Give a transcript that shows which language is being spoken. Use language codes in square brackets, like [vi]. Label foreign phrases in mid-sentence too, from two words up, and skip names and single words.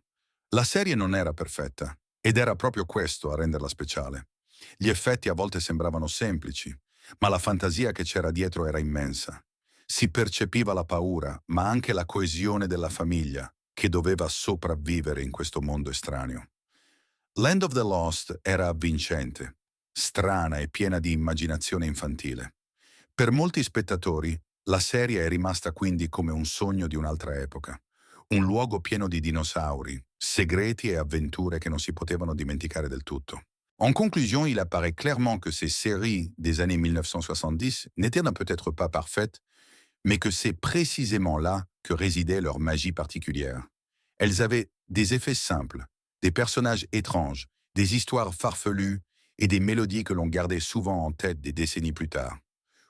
[it] La serie non era perfetta, ed era proprio questo a renderla speciale. Gli effetti a volte sembravano semplici, ma la fantasia che c'era dietro era immensa. Si percepiva la paura, ma anche la coesione della famiglia, che doveva sopravvivere in questo mondo estraneo. Land of the Lost era avvincente, strana e piena di immaginazione infantile. Per molti spettatori, la serie è rimasta quindi come un sogno di un'altra epoca. Un luogo pieno di dinosauri, segreti et avventure che non si potevano dimenticare del tutto. [fr] En conclusion, il apparaît clairement que ces séries des années 1970 n'étaient peut-être pas parfaites, mais que c'est précisément là que résidait leur magie particulière. Elles avaient des effets simples, des personnages étranges, des histoires farfelues et des mélodies que l'on gardait souvent en tête des décennies plus tard.